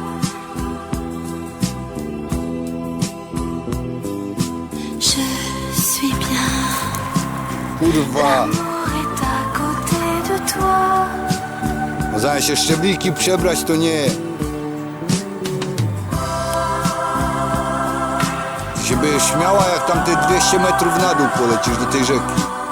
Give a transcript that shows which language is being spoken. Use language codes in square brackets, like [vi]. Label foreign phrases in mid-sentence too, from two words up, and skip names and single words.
[fr] Je suis bien, [pl] Kurwa! [fr] l'amour est à côté de toi. [pl] No zamiast się szczebliki przebrać, to nie. Ty się będziesz śmiała, jak tam te 200 metrów na dół polecisz do tej rzeki.